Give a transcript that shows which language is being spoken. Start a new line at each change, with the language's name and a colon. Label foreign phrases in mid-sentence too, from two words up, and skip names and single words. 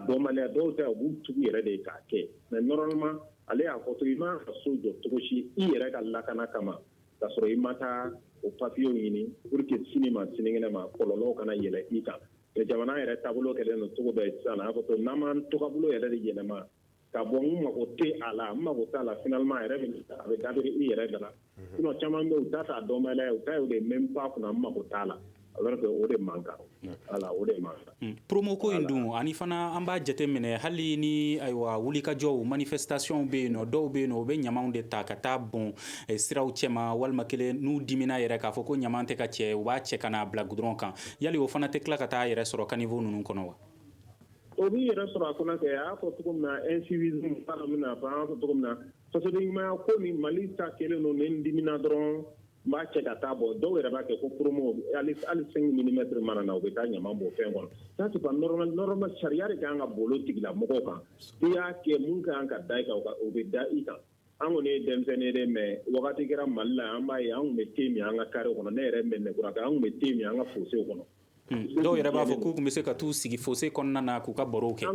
Bambara: dɔnbaliya dɔw ta u b'u tugu yɛrɛ de k'a kɛ mais normalement ale y'a fɔ to i ma ka so jɔ cogo si i yɛrɛ ka lakana kama k'a sɔrɔ i ma taa o papiyew ɲini
French: pour que
Bambara: sini ma sinikɛnɛ ma kɔlɔlɔw kana yɛlɛ i kan jamana yɛrɛ taabolo kɛlen don cogo bɛɛ sisan a fɔ to n'an m'an tɔgɔbolo yɛrɛ de yɛlɛma ka bɔ n mago tɛ a la n mago t'a la finalement a yɛrɛ a bɛ dabiri i yɛrɛ da la sinon caman bɛ u ta t'a dɔnbaliya u ta ye o
French: de même pas
Bambara: kunna n mago t'a la
French: alors que
Bambara: o de man kan voilà o de man kan promo ko in dun ani fana an b'a jate minɛ hali ni ayiwa wulikajɔw manifestation bɛ yen nɔ dɔw bɛ yen nɔ u bɛ ɲamaw de ta ka taa bɔn siraw cɛma walima kelen n'u dimina yɛrɛ k'a fɔ ko ɲama tɛ ka cɛ u b'a cɛ ka n'a bila gudɔrɔn kan yali o fana tɛ tila ka taa yɛrɛ sɔrɔ caniveau ninnu kɔnɔ wa o b'i yɛrɛ sɔrɔ a kɔnɔ kɛ a y'a fɔ cogo min na incivisme fana min na an y'a fɔ cogo min na fasodenɲumanya ko ni Mali ta kɛlen don ni n dimina dɔrɔn n b'a cɛ ka taa bɔ dɔw yɛrɛ b'a kɛ ko promo hali 5 millimètres mana na u bɛ taa ɲama bɔ fɛn kɔnɔ
French: ça c'est pas normal
Bambara: sariya de kan ka bolo tigila mɔgɔw kan i y'a kɛ mun kan ka da i kan o bɛ da i kan an kɔni ye denmisɛnnin de mais wagati kɛra Mali la an b'a ye an tun bɛ thé min an ka carré kɔnɔ ne yɛrɛ mɛnɛ kura kan an tun bɛ thé min an ka fossé kɔnɔ dɔw yɛrɛ b'a fɔ k'u tun bɛ se ka t'u sigi fossé kɔnɔna na k'u ka barow kɛ